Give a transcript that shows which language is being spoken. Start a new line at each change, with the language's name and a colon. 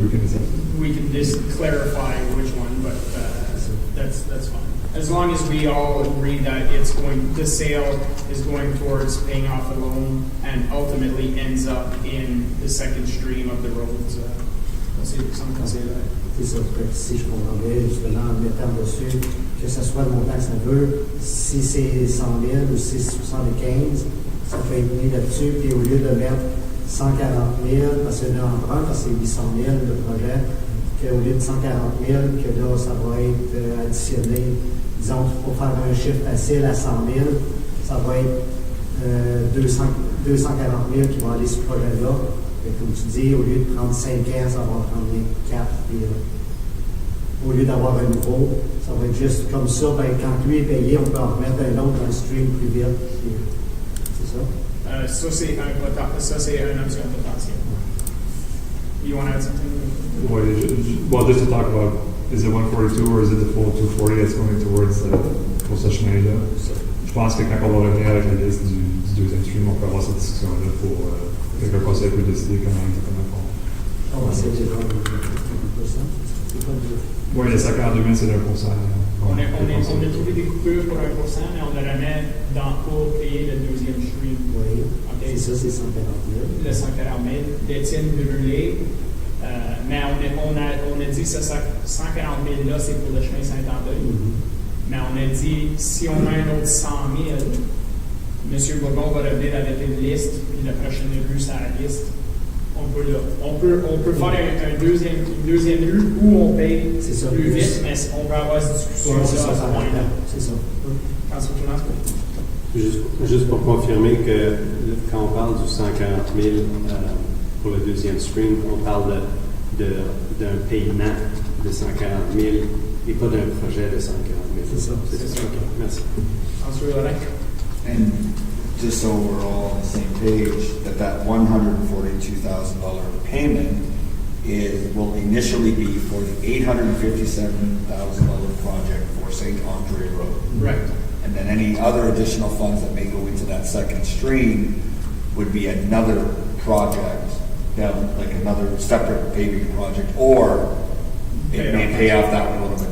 English: We can decide. we can just clarify which one, but that's fine. As long as we all agree that the sale is going towards paying off a loan and ultimately ends up in the second stream of the roads. Someone can say that.
French: C'est ça, si je comprends bien, justement, en mettant dessus, que ce soit le montant que ça veut, si c'est 100 000 ou si c'est 75, ça peut être mis là-dessus, puis au lieu de mettre 140 000, parce que là, parce que c'est 800 000 le projet, qu'au lieu de 140 000, que là, ça va être additionné, disons, pour faire un chiffre facile à 100 000, ça va être 240 000 qui vont aller sur ce projet-là. Et comme tu dis, au lieu de prendre 5 ans, ça va prendre 4. Puis, au lieu d'avoir un nouveau, ça va être juste comme ça. Ben, quand lui est payé, on peut en remettre un autre dans le stream plus vite. Puis, c'est ça. Ça, c'est un option potentiel.
English: You want to add something? Well, just to talk about, is it 142 or is it the full 240 that's going towards concession area?
French: Je pense que quand on va revenir avec la liste du deuxième stream, on peut avoir cette discussion-là pour que le conseil peut décider comment exactement On va essayer de voir le 1%. C'est pas dur. Oui, les 52 000, c'est 1%. On a trouvé des coupures pour 1%, mais on le remet pour payer le deuxième stream. Oui. OK. C'est ça, c'est 140 000. Le 140 000, l'étienne brûlé. Mais on a dit que ce 140 000 là, c'est pour le chemin Saint-André. Mais on a dit, si on a un autre 100 000, M. Bourgon va revenir avec une liste, puis la prochaine rue, c'est la liste. On peut faire une deuxième rue où on paye plus vite, mais on peut avoir cette discussion à ce point-là. C'est ça. François Jonas? Juste pour confirmer que quand on parle du 140 000 pour le deuxième stream, on parle d'un paiement de 140 000 et pas d'un projet de 140 000. C'est ça. C'est ça. OK, merci. François Jonas?
English: And just so we're all on the same page, that $142,000 payment will initially be for the $857,000 project for St. Andre Road. Right. And then any other additional funds that may go into that second stream would be another project, like another separate paving project, or it may pay off that one a little bit